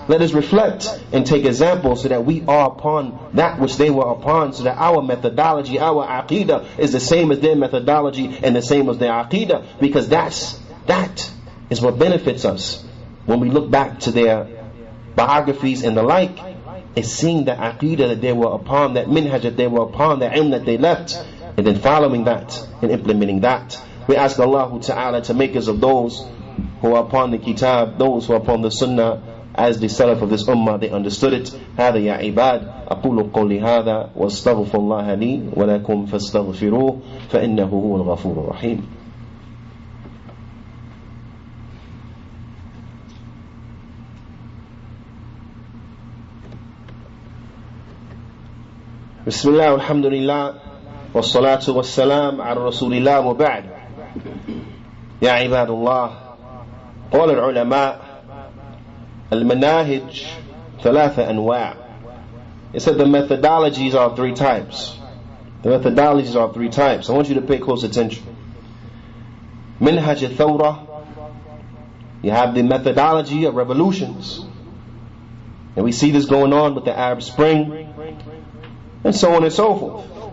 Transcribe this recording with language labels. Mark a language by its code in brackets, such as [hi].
[en] Let us reflect and take example so that we are upon that which they were upon, so that our methodology, our aqidah is the same as their methodology and the same as their aqidah, because that is what benefits us when we look back to their biographies and the like. Is seeing the aqidah that they were upon, that minhaj that they were upon, the ilm that they left, and then following that and implementing that. We ask Allah Ta'ala to make us of those who are upon the kitab, those who are upon the sunnah, as the Salaf of this ummah, they understood it. [ar] هذا يا عباد أقول قولي هذا واستغفر الله لي ولكم فاستغفروه فإنه هو الغفور الرحيم. بسم الله والحمد لله والصلاة والسلام على رسول الله وبعد. يا عباد الله، قال العلماء المناهج ثلاثة أنواع. [en] It said the methodologies are three types. The methodologies are three types. I want you to pay close attention. [ar] منهج الثورة, [en] you have the methodology of revolutions, and we see this going on with the Arab Spring and so on and so forth.